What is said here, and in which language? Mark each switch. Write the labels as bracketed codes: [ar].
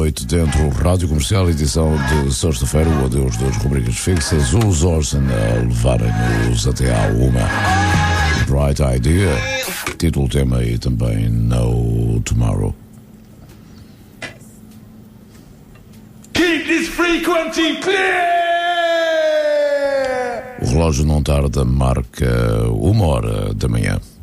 [pt] Dentro do Rádio Comercial, edição de sexta-feira, o adeus das rubricas fixas, os Orson a levarem-nos até à uma. Bright Idea, título tema e também No Tomorrow. [en] Keep this frequency clear! [pt] O relógio não tarda, marca uma hora da manhã.